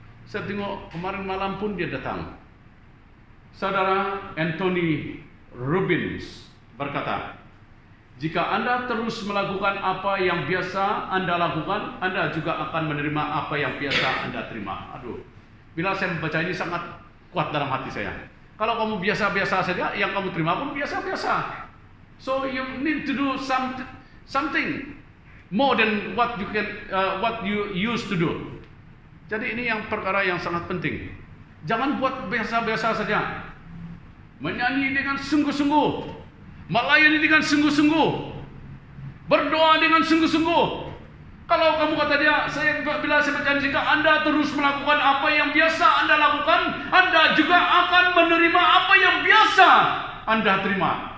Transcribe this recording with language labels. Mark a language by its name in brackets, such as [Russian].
[Malay] Saya tengok kemarin malam pun dia datang. Saudara, Anthony Robbins berkata, jika Anda terus melakukan apa yang biasa Anda lakukan, Anda juga akan menerima apa yang biasa Anda terima. Aduh, bila saya membaca ini sangat kuat dalam hati saya. Kalau kamu biasa-biasa saja, yang kamu terima pun biasa-biasa. [English] So you need to do something more than what you used to do. [Malay] Jadi ini yang perkara yang sangat penting. Jangan buat biasa-biasa saja. Menyanyi dengan sungguh-sungguh, melayani dengan sungguh-sungguh, berdoa dengan sungguh-sungguh. Kalau kamu kata dia, bila saya berjanji, jika Anda terus melakukan apa yang biasa Anda lakukan, Anda juga akan menerima apa yang biasa Anda terima.